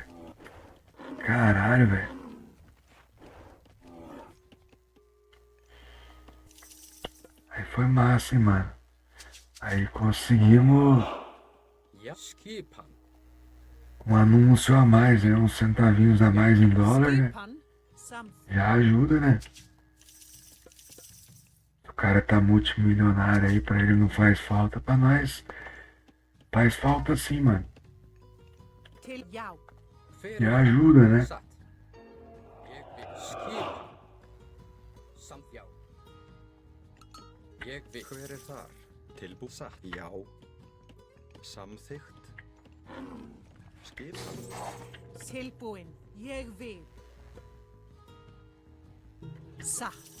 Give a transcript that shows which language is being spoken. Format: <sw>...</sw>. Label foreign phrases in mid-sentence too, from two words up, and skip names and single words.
<pt>Caralho, velho. Aí foi massa, hein, mano. Aí conseguimos</pt> <is>Já, skipan.</is> <pt>um anúncio a mais, né? Uns centavinhos a mais em dólar, né?</pt> <is>Skipan. Samþykkt.</is> <pt>Já ajuda, né? O cara tá multimilionário aí, pra ele não faz falta, pra nós faz falta sim, mano.</pt> <is>Til. Já. Hver</is> <pt>Já ajuda, né?</pt> <is>Satt. Ég vil. Skipan. Samt já. Ég vil. Hver þar? Tilbú. Satt. Já. Samþykkt. Skipan. Tilbúin. Ég vil. Satt.</is>